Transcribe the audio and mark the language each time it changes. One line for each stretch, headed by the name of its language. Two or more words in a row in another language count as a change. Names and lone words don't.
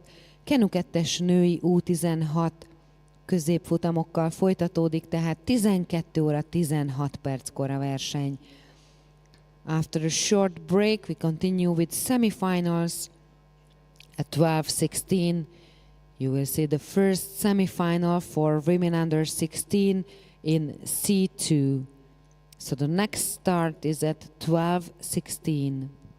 Hungarian: Kenu 2-es női U16 középfutamokkal folytatódik, tehát 12 óra 16 perckor a verseny.
English: After a short break, we continue with semifinals at 12:16. You will see the first semifinal for women under 16 in C2. So the next start is at 12:16.